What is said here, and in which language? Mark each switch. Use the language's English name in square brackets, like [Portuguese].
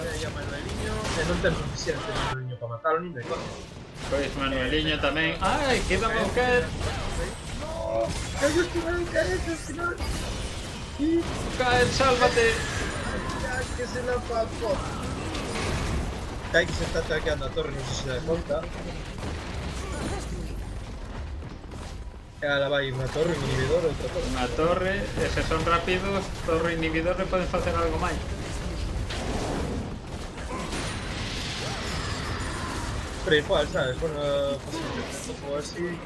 [Galician] Manueliño, e non ten suficiente Manueliño para matalo nin de coña. Pois Manueliño tamén. Ai, queda o caer. [Spanish] No, que yo estuve en caer al final. [Galician] Caer, sálvate. [Spanish] Ya que se la papó. [Galician] Kai que se está ataqueando a torre, non sei se da conta. E ala vai unha torre, un inhibidor, outra torre. Unha torre, e se son rápidos, torre inhibidor e poden facer algo máis. Pero igual, sabes, bueno, pues un pouco así.